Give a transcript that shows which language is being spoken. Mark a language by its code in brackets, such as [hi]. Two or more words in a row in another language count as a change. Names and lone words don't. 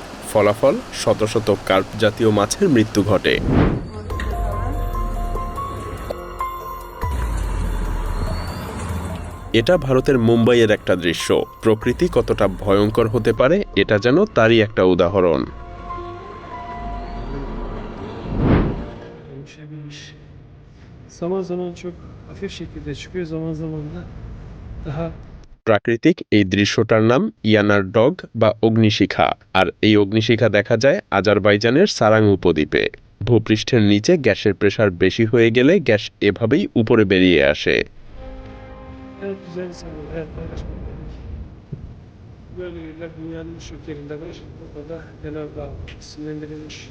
[bn] ফলাফল, শত শত কার্প জাতীয় মাছের মৃত্যু ঘটে। এটা ভারতের মুম্বাইয়ের একটা দৃশ্য। প্রকৃতি কতটা ভয়ঙ্কর হতে পারে এটা যেন তারই একটা উদাহরণ। [tr] oluşabilmiş. Zaman zaman çok hafif şekilde çıkıyor, zaman zaman da daha [bn] প্রাকৃতিক এই দৃশ্যটার নাম ইয়ানার ডগ বা অগ্নিশিখা, আর এই অগ্নিশিখা দেখা যায় আজারবাইজানের সারাং উপদ্বীপে। ভূপৃষ্ঠের নিচে গ্যাসের প্রেসার বেশি হয়ে গেলে গ্যাস এভাবেই উপরে বেরিয়ে আসে। [tr] en güzel sanırım, hayat paylaşmak demek. Böyle yerler dünyanın birçok yerinde var. Burada da Cenab-ı Hak isimlendirilmiş.